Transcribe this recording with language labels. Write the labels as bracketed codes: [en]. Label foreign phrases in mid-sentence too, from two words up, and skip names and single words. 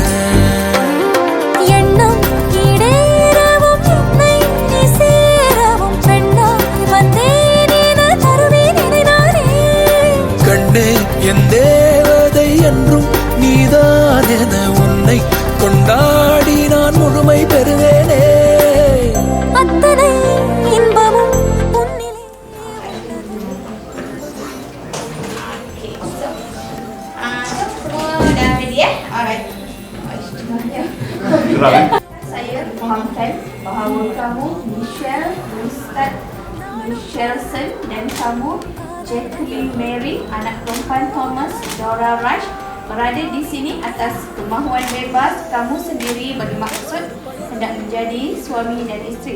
[ta] எண்ணம் ஈடேறவும் என்னை நீ சேரவும் பெண்ணாய் வந்தேன் என தருவேன் நானே. கண்ணே என் தேவதை என்றும் நீதான் என உன்னை கொண்டாடி நான் முழுமை பெறுவேனே. அத்தனை இன்பமும் [ms] saya fahamkan bahawa kamu Michelle Ustaz Michelson dan kamu Jacqueline Mary, anak perempuan Thomas Dora Rush, berada di sini atas kemahuan bebas kamu sendiri bermaksud hendak menjadi suami dan isteri.